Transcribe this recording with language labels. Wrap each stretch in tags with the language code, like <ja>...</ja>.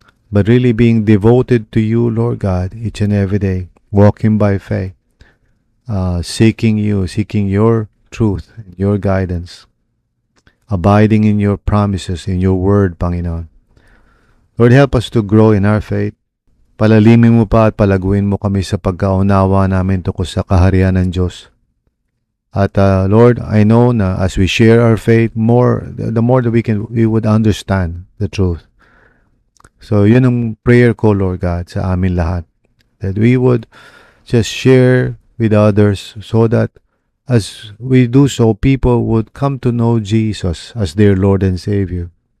<en>but really being devoted to you, Lord God, each and every day, walking by faith, seeking you, seeking your truth, your guidance, abiding in your promises, in your word, Panginoon. Lord, help us to grow in our faith.</en> <tl>Palalimin mo pa at palaguin mo kami sa pagkaunawa namin tungkol sa kaharian ng Diyos.</tl> <en>At Lord, I know na as we share our faith, the more that we would understand the truth.</en> <tl>So yun ang prayer ko,</tl> <en>Lord God,</en> <tl>sa amin lahat.</tl> <en>That we would just share with others so that as we do so, people would come to know Jesus as their Lord and Savior.</en>